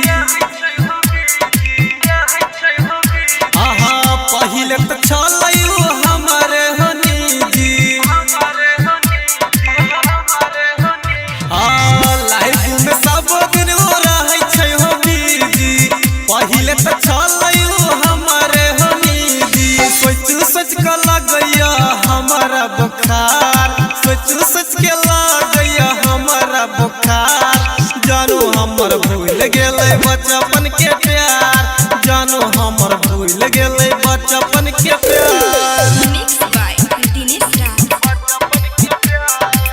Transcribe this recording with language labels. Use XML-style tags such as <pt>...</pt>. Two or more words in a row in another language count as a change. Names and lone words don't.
<mai>पहिले तो छलै हमरे हो निजी लाइफ में सब दिन रहै छै हो बिजी पहिले तो छलै हमरे हो निजी सोच सोच के लगैया हमारा बुखार सोच सोच के लगैया हमारा बुखार जानू हमर भूल गेलै बचपन के प्यार जानू हमर भूल गेलै बचपन के प्यार</mai> <en>Mixed by Dinesh Raj।</en>